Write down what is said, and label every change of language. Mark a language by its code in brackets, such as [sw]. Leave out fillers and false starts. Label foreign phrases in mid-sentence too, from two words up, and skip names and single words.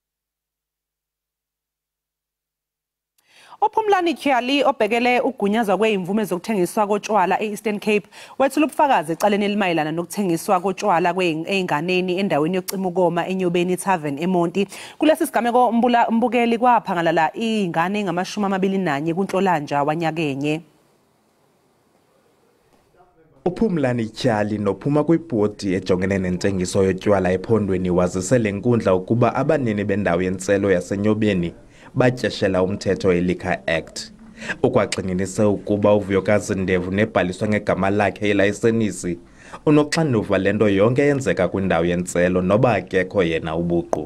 [zu] Ophumlani Tyali obhekele ugunyazwa kweimvume zokuthengiswa kotshwala eEastern Cape wethula ubufakazi ecaleni elimayelana nokuthengiswa kotshwala kweinganeni endaweni yokucima ukoma eNyobeni Tavern eMonti. Kulesi sigameko mbukeli kwaphangalala ingane engama-21 kuNhlolanja wanyakenye. [xh] Uphumlani Tyali nophuma kwibhodi ejongene nentengiso yotywala ephondweni wazise lenkundla ukuba abanini bendawo yentselo yaseNyobeni batyeshela umthetho eLiquor Act. Ukwagxininise ukuba uVuyokazi Ndevu nebhaliswa ngegama lakhe ilayisenisi unoxanduva lento yonke yenzeka kwindawo yentselo noba akekho yena ubuqu.